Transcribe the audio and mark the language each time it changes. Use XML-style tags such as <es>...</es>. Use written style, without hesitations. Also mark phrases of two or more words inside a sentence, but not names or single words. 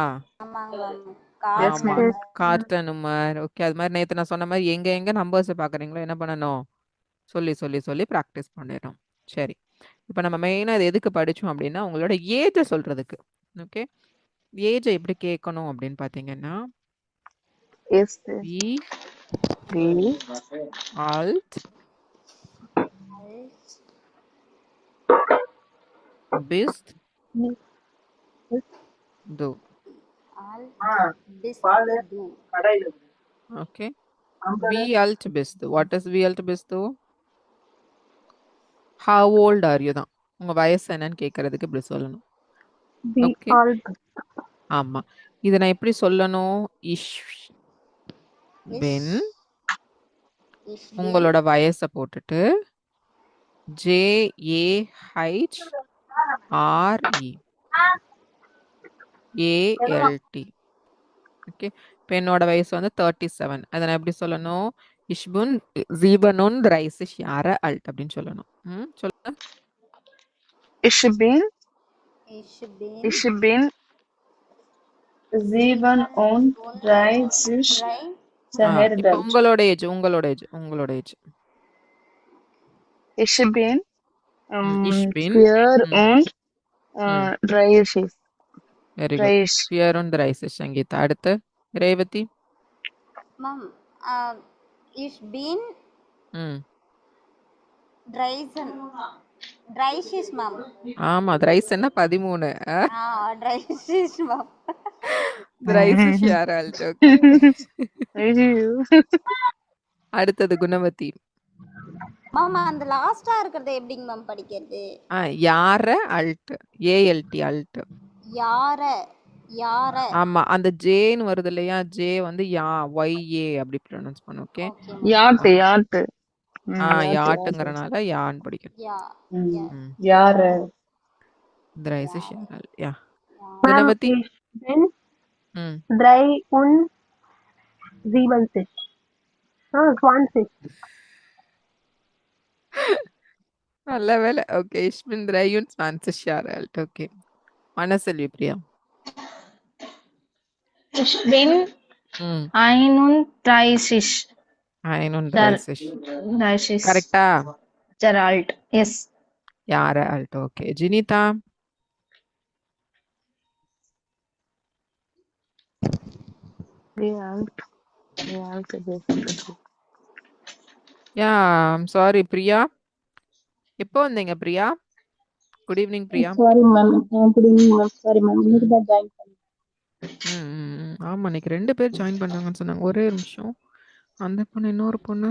<ta>ஆமா,</ta> <en>card number.</en> <ta>ஓகே, அது மாதிரி நேற்று நான் சொன்ன மாதிரி எங்க எங்க நம்பர்ஸ் பாக்குறீங்களோ என்ன பண்ணணும், சொல்லி சொல்லி சொல்லி ப்ராக்டிஸ் பண்ணிடணும். சரி, இப்போ நம்ம மெயினாக இது எதுக்கு படித்தோம் அப்படின்னா, உங்களோட ஏஜை சொல்றதுக்கு. ஓகே, ஏஜை எப்படி கேட்கணும் அப்படின்னு பார்த்தீங்கன்னா,</ta> <de>Alt Bist du. Alt bist du. Okay. Wie alt bist du?</de> <en>What is</en> <de>wie alt bist du?</de> <en>How old are you</en> <ta>தான். உங்க வயசு என்னன்னு கேட்கறதுக்கு இப்படி சொல்லணும். We ஓகே. all ஆமா. இதை நான் எப்படி சொல்லணும்?</ta> <de>ich bin Ich bin</de> <ta>உங்களோட வயசை போட்டுட்டு</ta> <de>JAHRE ALT.</de> <ta>ஓகே. இப்போ என்னோட வயசு வந்து 37. அதை நான் எப்படி சொல்லணும்?</ta> <de>ich bin 37 Jahre alt</de> <ta>அப்படின்னு சொல்லணும். சொல்லுங்க.</ta> <de>Ich bin ich bin 37 drei</de> <ta>இப்போ</ta> <de>Jahre</de> <ta>உங்களோட ஏஜ்</ta> <de>Ich bin Ich bin 34</de> <en>very good.</en> <ta>34 சங்கீதா. அடுத்து ரேவதி.</ta> <de>Mom, ich bin ம் 30. Mom.</de> <ta>ஆமா 30 13.</ta> <de>30 Mom. 30 Jahre alt.</de> <ta>ஓகே. அடுத்தது குணவதி. மாமா அந்த லாஸ்டா இருக்கிறது எப்படிங்க மேம் படிக்கிறது?</ta> <de>Jahre alt ALT alt. யார</de> <ta>ஆமா அந்த ஜேன்னு வருது இல்லையா? ஜே வந்து YA அப்படி ப்ரொனவுன்ஸ் பண்ணு. ஓகே. யாட்டு யாட்டுங்கறனால யான்னு படிக்கணும்.</ta> <de>Jahre 30 Jahre alt.</de> <ta>யா.</ta> <en>Ma'am,</en> <ta>குணவதி.</ta> <de>ich bin ம் 73. 20.</de> <ta>நல்ல வேலை. ஓகே.</ta> <de>Ich bin 23 Jahre alt.</de> <ta>ஓகே. மனசெல்வி பிரியா.</ta> <de>Ich bin ம் 31</de> <ta>31. கரெக்டா?</ta> <de>Jahre alt.</de> <en>Yes.</en> <de>Jahre alt.</de> <ta>ஓகே. ஜினிதா. யா சாரி பிரியா. எப்போ வந்தீங்க பிரியா?</ta> <en>good evening</en> <ta>பிரியா.</ta> <en>Sorry ma'am. Good evening ma'am. Sorry ma'am.</en> <ta>இன்னைக்கு தான் join பண்ணேன். ஆமா இன்னைக்கு 2 பேர் ஜாயின் பண்ணாங்கன்னு சொன்னாங்க. ஒரே நிமிஷம். அந்த பொண்ணு இன்னொரு பொண்ணு.</ta>